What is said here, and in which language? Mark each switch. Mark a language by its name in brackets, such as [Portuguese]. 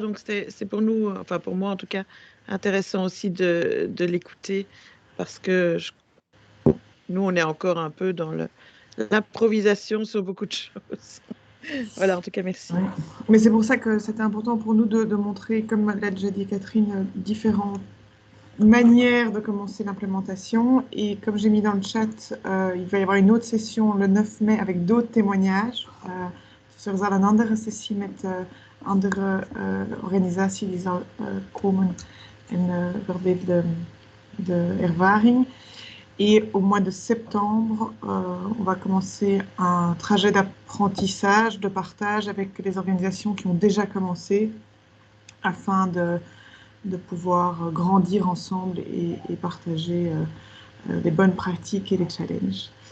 [French] Donc, c'est pour nous, enfin pour moi en tout cas, intéressant aussi de l'écouter parce que nous, on est encore un peu dans l'improvisation sur beaucoup de choses. Voilà, en tout cas, merci. Oui. Mais c'est pour ça que c'était important pour nous de montrer, comme l'a déjà dit Catherine, différentes manières de commencer l'implémentation. Et comme j'ai mis dans le chat, il va y avoir une autre session le 9 mai avec d'autres témoignages. [Dutch] Er zal een andere sessie met andere organisaties die zal komen en verbinden de ervaring. [French] Et au mois de septembre, on va commencer un trajet d'apprentissage, de partage avec les organisations qui ont déjà commencé afin de pouvoir grandir ensemble et partager les bonnes pratiques et les challenges.